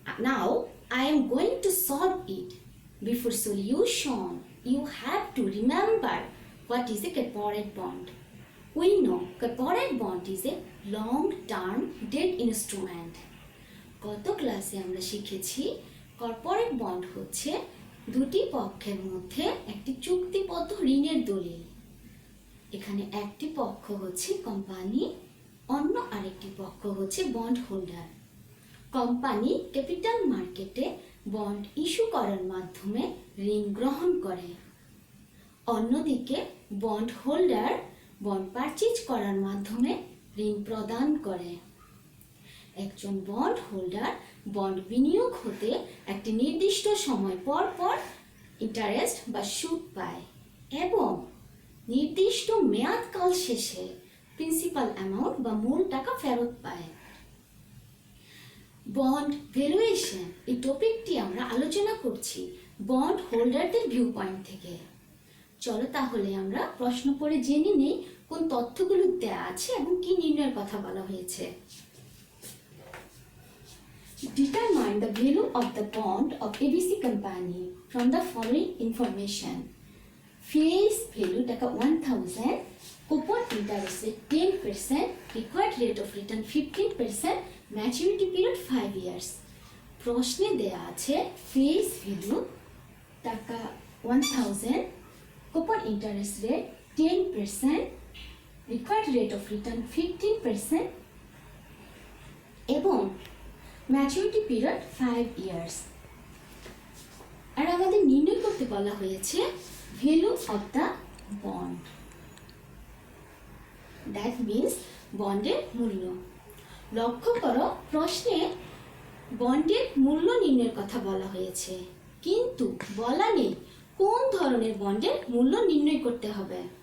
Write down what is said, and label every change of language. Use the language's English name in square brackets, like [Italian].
[English] Now, I am going to solve it. Before solution, you have to remember what is a corporate bond. We know corporate bond is a long-term debt instrument. [Bangla] গত ক্লাসে আমরা শিখেছি corporate bond হচ্ছে দুটি পক্ষের মধ্যে একটি চুক্তিবদ্ধ ঋণের দলিল। এখানে একটি পক্ষ হচ্ছে কোম্পানি, অন্য আরেকটি পক্ষ হচ্ছে বন্ড হোল্ডার। কোম্পানি ক্যাপিটাল মার্কেটে বন্ড ইস্যু করার মাধ্যমে ঋণ গ্রহণ করে। অন্যদিকে বন্ড হোল্ডার বন্ড পারচেজ করার মাধ্যমে ঋণ প্রদান করে। একজন বন্ড হোল্ডার বন্ড বিনিয়োগ হতে একটি নির্দিষ্ট সময় পর পর ইন্টারেস্ট বা সুদ পায় এবং নির্দিষ্ট মেয়াদকাল শেষে প্রিন্সিপাল অ্যামাউন্ট বা মূল টাকা ফেরত পায়। বন্ড ভ্যালুয়েশন এই টপিকটি আমরা আলোচনা করছি বন্ড হোল্ডারদের ভিউ পয়েন্ট থেকে। চলো তাহলে আমরা প্রশ্ন পড়ে জেনে নিই কোন তথ্যগুলো দেওয়া আছে এবং কি নির্ণয়ের কথা বলা হয়েছে। [English] Determine the value of the bond of ABC company from the following information. Face value টাকা 1000, coupon interest rate 10%, required rate of return 15%, maturity period 5 years. [Bangla] প্রশ্নে দেয়া আছে face value টাকা 1000, coupon interest rate 10%, required rate of return 15% এবং maturity period 5 years. আর আমাদের নির্ণয় করতে বলা হয়েছে [English] value of the bond, that means [Bangla] বন্ডের মূল্য। লক্ষ্য করো প্রশ্নে বন্ডের মূল্য নির্ণয়ের কথা বলা হয়েছে, কিন্তু বলা নেই কোন ধরনের বন্ডের মূল্য নির্ণয় করতে হবে।